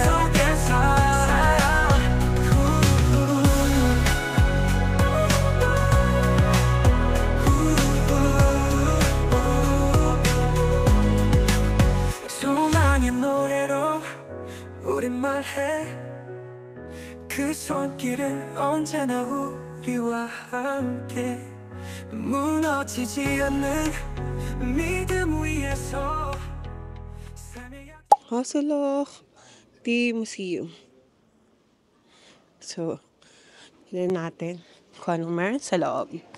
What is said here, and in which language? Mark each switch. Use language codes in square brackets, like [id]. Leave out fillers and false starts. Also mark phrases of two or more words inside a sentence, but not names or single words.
[ko] 살아 소망의 노래로 우린 말해 그 손길은 언제나 우리와 함께 무너지지 않는 믿음 위에서 [en] Osulok Tea Museum. [tl] So, tignan natin kung anong meron sa loob.